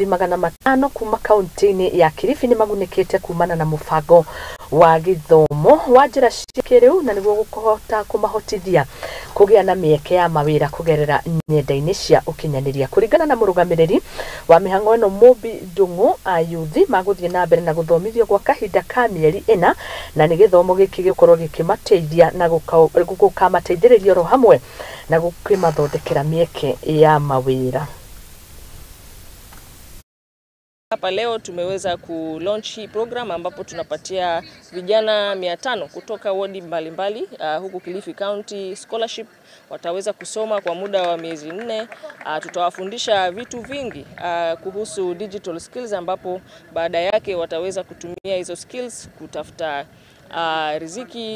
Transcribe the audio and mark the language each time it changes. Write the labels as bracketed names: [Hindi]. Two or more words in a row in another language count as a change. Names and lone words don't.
[Kikuyu] 500 kuma kaunti-ini ya Kilifi ni magunikite kumana na mubango wa githomo wa njira cia kiriu na niguo gukuhota kumahotithia kugia na mieke ya mawira kugerera nyenda-ini cia ukinyaniria kuringana na murugamiriri wa mihango eno Mubi Ndungu ayuthi maguthie na mbere na guthomithio gwa kahinda ka mieri 4 na ni githomo giki gikorwo gikimateithia na gukamateithĩrĩria ro hamwe na gukimathondekera mieke ya mawira. [Swahili] Hapa leo tumeweza ku-launch hii program ambapo tunapatia vijana 500 kutoka wadi mbalimbali huku Kilifi County scholarship. Wataweza kusoma kwa muda wa miezi 4. Tutawafundisha vitu vingi kuhusu [English] digital skills [Swahili] ambapo baada yake wataweza kutumia hizo skills kutafuta riziki.